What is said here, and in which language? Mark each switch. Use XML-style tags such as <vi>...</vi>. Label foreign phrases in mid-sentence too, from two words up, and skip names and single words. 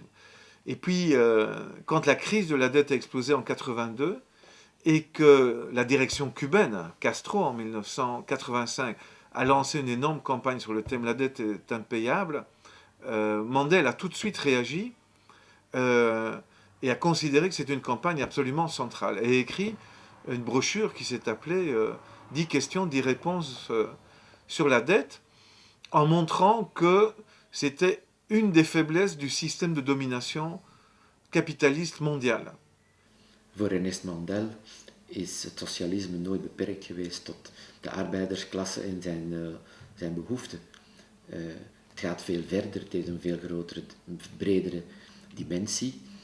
<fr>Et puis, quand la crise de la dette a explosé en 82, et que la direction cubaine, Castro, en 1985, a lancé une énorme campagne sur le thème « La dette est impayable », Mandel a tout de suite réagi et a considéré que c'était une campagne absolument centrale. Et a écrit une brochure qui s'est appelée 10 questions, 10 réponses sur la dette, en montrant que c'était une des faiblesses du système de domination capitaliste mondial.</fr> <nl>Voor Ernest Mandel is het socialisme nooit beperkt geweest tot de arbeidersklasse en zijn behoeften. Het gaat veel verder, het heeft een veel grotere, bredere dimensie.</nl>